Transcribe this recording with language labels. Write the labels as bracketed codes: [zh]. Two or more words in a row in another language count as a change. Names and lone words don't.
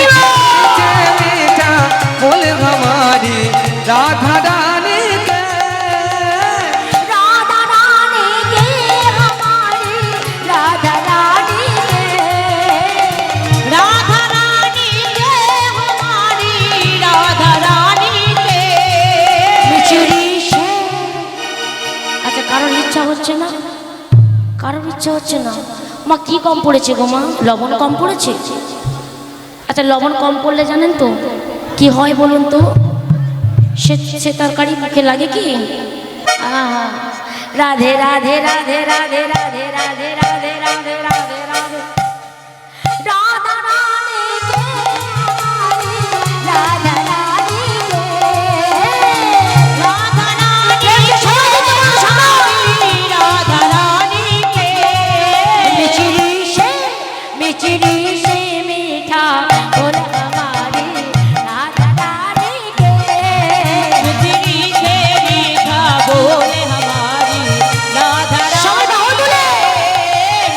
[hi] मीठा मीठा बोल हमारी राधा रानी के राधा रानी के हमारी राधा रानी के राधा रानी के हमारी राधा रानी के मिचरी से [bn] আচ্ছা কারোর ইচ্ছা হচ্ছে না কারোর ইচ্ছা হচ্ছে না মা কি কম পড়েছে গো মা লবণ কম পড়েছে আচ্ছা লবণ কম পড়লে জানেন তো কি হয় বলুন তো সে সে তরকারি মুখে লাগে কি আহা রাধে রাধে রাধে রাধে রাধে রাধে রাধে রাধে রাধে রাধে [hi] राधा रानी के हमारी राधा रानी के राधा रानी हमारी राधा रानी के मिचरी से मीठा बोल हमारी राधा रानी के बिजली से मीठा बोले हमारी राधा [bn] সবাই [hi] रानी [bn] বাহু তুলে